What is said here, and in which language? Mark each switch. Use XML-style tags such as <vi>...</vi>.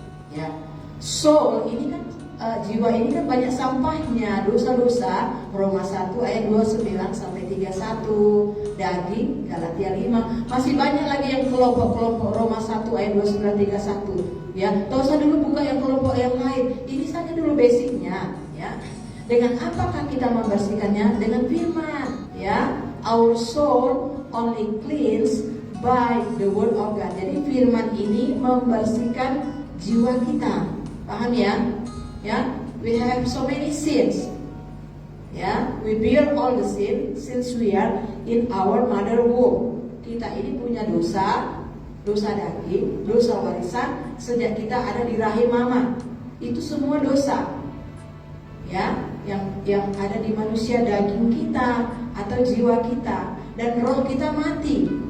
<id>Ya, soul ini kan jiwa ini kan banyak sampahnya, dosa-dosa. Roma 1 ayat 29 sampai 31. daging, Galatia 5. Masih banyak lagi yang kelompok-kelompok, Roma 1 ayat 29-31. Ya, tak usah dulu buka yang kelompok yang lain. Ini saja dulu basicnya, ya. Dengan apakah kita membersihkannya? Dengan firman, ya.</id> <en>Our soul only cleansed by the word of God.</en> <id>Jadi firman ini membersihkan jiwa kita. Paham ya?</id> <en>Ya, we have so many sins. Ya, we bear all the sin since we are in our mother womb.</en> <id>Kita ini punya dosa daging, dosa warisan sejak kita ada di rahim mama. Itu semua dosa. Ya, yang ada di manusia daging kita atau jiwa kita, dan roh kita mati.</id>